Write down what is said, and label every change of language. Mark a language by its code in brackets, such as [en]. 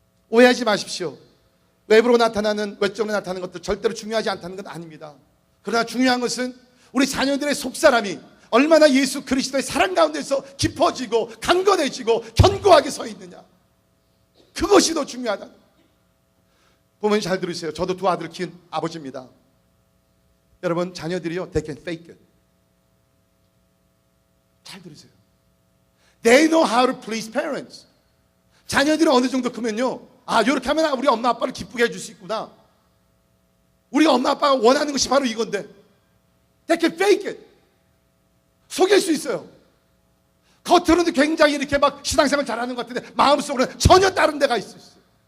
[ko] 오해하지 마십시오. 외부로 나타나는, 외적으로 나타나는 것도 절대로 중요하지 않다는 건 아닙니다. 그러나 중요한 것은 우리 자녀들의 속사람이 얼마나 예수 그리스도의 사랑 가운데서 깊어지고 강건해지고 견고하게 서 있느냐, 그것이 더 중요하다. 부모님 잘 들으세요. 저도 두 아들을 키운 아버지입니다. 여러분, 자녀들이요, [en] they can fake it. [ko] 잘 들으세요. [en] They know how to please parents. [ko] 자녀들이 어느 정도 크면요, 이렇게 하면 우리 엄마 아빠를 기쁘게 해줄 수 있구나. 우리가 엄마 아빠가 원하는 것이 바로 이건데, [en] they can fake it. [ko] 속일 수 있어요. 겉으로는 굉장히 이렇게 막 신앙생활 잘하는 것 같은데 마음속으로는 전혀 다른 데가 있을 수 있어요.